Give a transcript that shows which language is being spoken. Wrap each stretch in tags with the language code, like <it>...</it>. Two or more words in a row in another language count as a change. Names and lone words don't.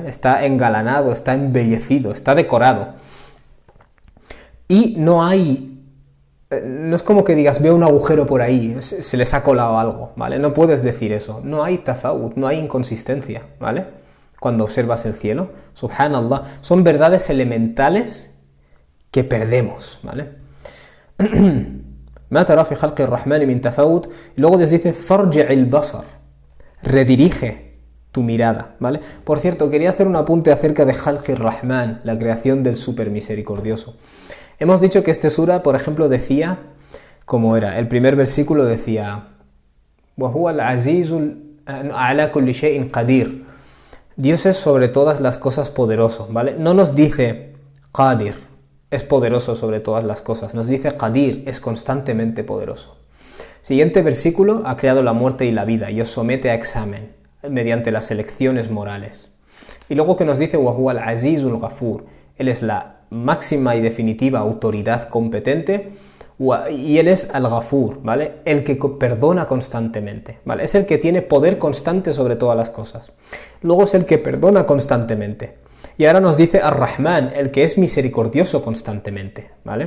<es>Está engalanado, está embellecido, está decorado. Y no es como que digas, veo un agujero por ahí, se les ha colado algo, ¿vale? No puedes decir eso. No hay tafawut, no hay inconsistencia, ¿vale? Cuando observas el cielo, subhanallah, son verdades elementales que perdemos, ¿vale?</es> <ar>ما ترى في خلق الرحمن من تفاوت,</ar> <es>y luego les dice</es> <ar>فارجع البصر,</ar> <es>redirige tu mirada, ¿vale? Por cierto, quería hacer un apunte acerca de</es> <ar>خلق الرحمن,</ar> <es>la creación del súper misericordioso. Hemos dicho que este sura, por ejemplo, decía, como era, el primer versículo decía</es> <ar>وهو العزيز على كل شيء قدير.</ar> <es>Dios es sobre todas las cosas poderoso, ¿vale? No nos dice Qadir, es poderoso sobre todas las cosas. Nos dice Qadir, es constantemente poderoso. Siguiente versículo, ha creado la muerte y la vida y os somete a examen mediante las elecciones morales. Y luego que nos dice</es> <ar>وهو العزيز الغفور,</ar> <es>él es la máxima y definitiva autoridad competente y él es al-Ghafur, ¿vale? El que perdona constantemente, ¿vale? Es el que tiene poder constante sobre todas las cosas. Luego es el que perdona constantemente. Y ahora nos dice Ar-Rahman, el que es misericordioso constantemente, ¿vale?</es>